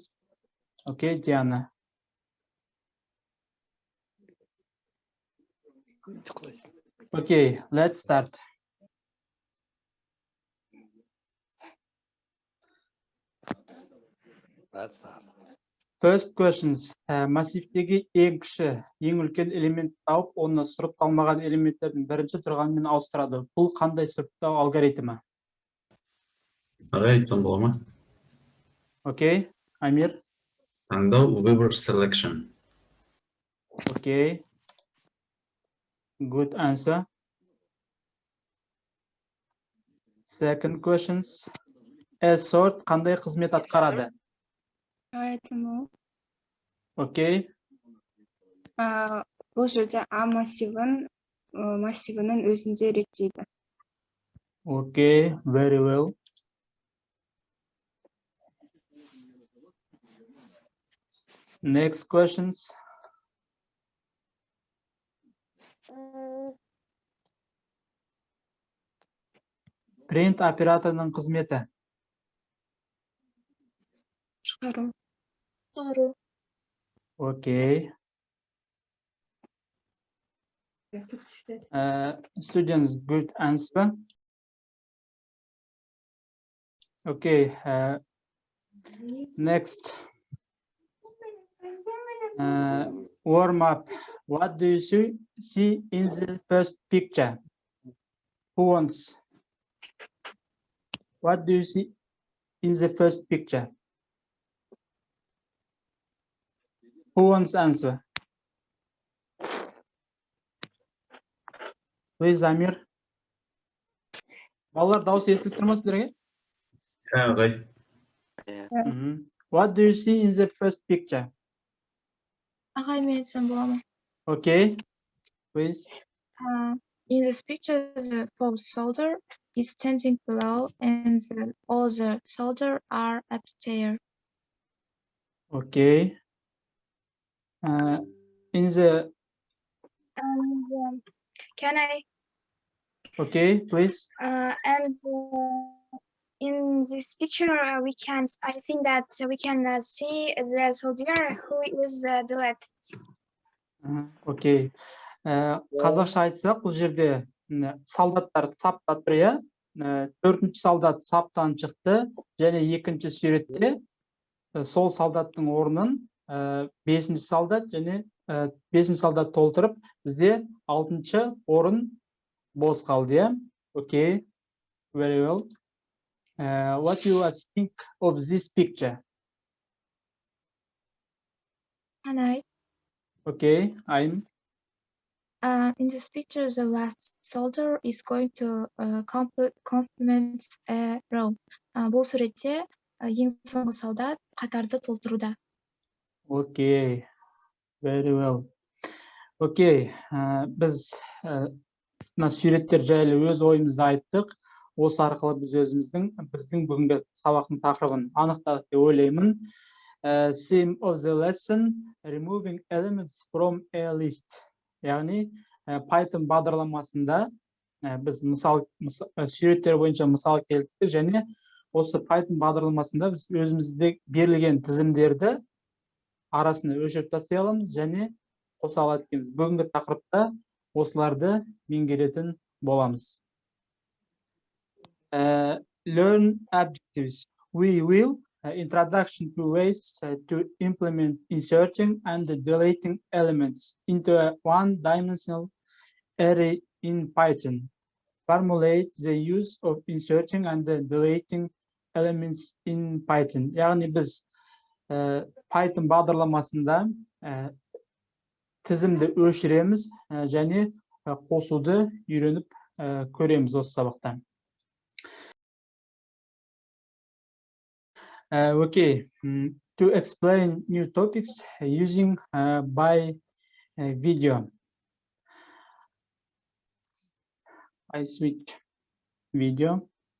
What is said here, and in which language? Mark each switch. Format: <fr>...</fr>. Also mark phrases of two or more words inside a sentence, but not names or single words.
<en>Okay, Diana. Okay, let's start. First questions.</en> <kk>Массивтегі ең кіші, ең үлкен элемент тауып, оны сұрыпталмаған элементтердің бірінші тұрғанымен ауыстырады. Бұл қандай сұрыптау алгоритмі? Айтқан бола ма? Окей, Амир. Таңдау</kk> <en>reverse selection. Окей. Good answer. Second questions.</en> <kk>Sort қандай қызмет атқарады? Окей. Бұл жерде А массивінің өзінде реттейді.</kk> <en>Okay, very well. Next questions.</en> <kk>Print операторының қызметі. Шығару.</kk> <en>Okay. Students, good answer. Okay. Next. Warm up. What do you see in the first picture? Who wants? What do you see in the first picture? Who wants answer? Please, Amir.</en> <kk>Балалар, дауыс естіліп тұр ма сіздерге?</kk> <en>What do you see in the first picture?</en> <kk>Ағай, мен айтсам бола ма?</kk> <en>Okay, please. In this picture, the fourth soldier is standing below and the other soldiers are upstairs. Okay. In the... Can I? Okay, please. In this picture, I think that we can see the soldier who is deleted. Okay.</en> <kk>Қазақша айтсақ, бұл жерде солдаттар саптан тұр, иә? Төртінші солдат саптан шықты, және екінші суретте сол солдаттың орнын бесінші солдат және бесінші солдат толтырып, бізде алтыншы орын бос қалды, иә?</kk> <en>Okay, very well. What you think of this picture? And I, Okay, I'm in this picture, the last soldier is going to complement a row.</en> <kk>Бұл суретте ең соңғы солдат қатарды толтыруда.</kk> <en>okay. Very well.</en> <kk>Okay, біз мына суреттер жайлы өз ойымызды айттық. Осы арқылы біз біздің бүгінгі сабақтың тақырыбын анықтадық деп ойлаймын.</kk> <en>Theme of the lesson: removing elements from a list.</en> <kk>Яғни Python бағдарламасында біз суреттер бойынша мысал келтірдік және осы Python бағдарламасында біз өзімізде берілген тізімдерді арасына өшіріп тастай аламыз және қоса алады екенбіз. Бүгінгі тақырыпта осыларды меңгеретін боламыз.</kk> <en>Learn objectives. We will introduction to ways to implement inserting and deleting elements into a one-dimensional array in Python. Formulate the use of inserting and deleting elements in Python.</en> <kk>Яғни біз Python бағдарламасында тізімді өшіреміз және қосуды үйреніп көреміз осы сабақта.</kk> <en>Okay, to explain new topics using by video. I switch video.</en>